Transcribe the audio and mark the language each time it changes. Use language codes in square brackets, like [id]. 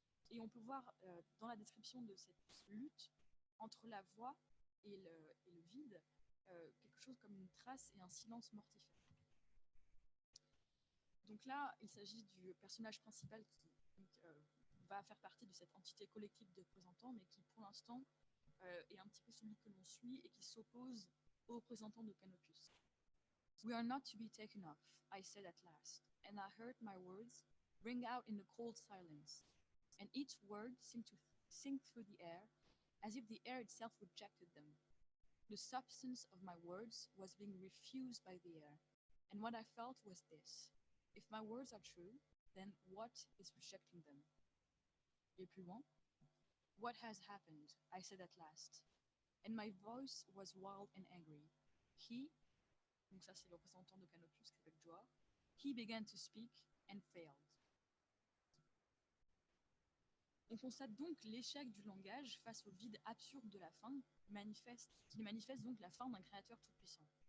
[fr] Et on peut voir dans la description de cette lutte entre la voix et le vide, quelque chose comme une trace et un silence mortifère. Donc là, il s'agit du personnage principal qui va faire partie de cette entité collective de représentants, mais qui pour l'instant est un petit peu celui que l'on suit et qui s'oppose aux représentants de Canopus. [en] We are not to be taken off, I said at last, and I heard my words ring out in the cold silence, and each word seemed to sink through the air, as if the air itself rejected them. The substance of my words was being refused by the air, and what I felt was this: if my words are true, then what is rejecting them? [fr] Et plus loin, [en] what has happened? I said at last, and my voice was wild and angry. [fr] He, donc ça c'est le représentant de Canopus avec Joa, [en] he began to speak and failed. [fr] On constate donc l'échec du langage face au vide absurde de la fin, qui manifeste donc la fin d'un créateur tout-puissant.